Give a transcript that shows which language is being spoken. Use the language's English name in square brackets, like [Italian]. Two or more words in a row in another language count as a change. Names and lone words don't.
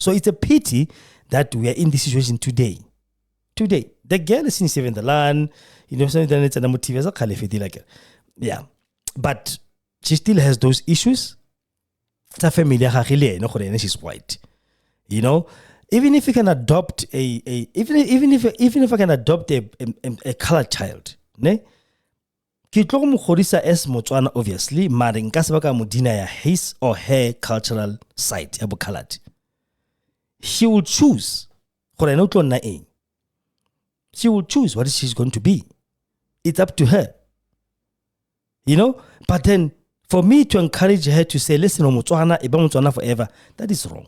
[English] So it's a pity that we are in this situation today. The girl is in seventh land, something it's an motive like yeah. But she still has those issues. It's a family, she's white. Even if you can adopt even if I can adopt a colored child, ne? [Tswana] Ki tlo mo kgodisa as Motswana obviously, mare nka se baka mo [English] deny his or her cultural side [Tswana] ya bo colored. [English] She will choose. She will choose what she's going to be. It's up to her. But then for me to encourage her to say, listen, Motswana, iba Motswana forever, that is wrong.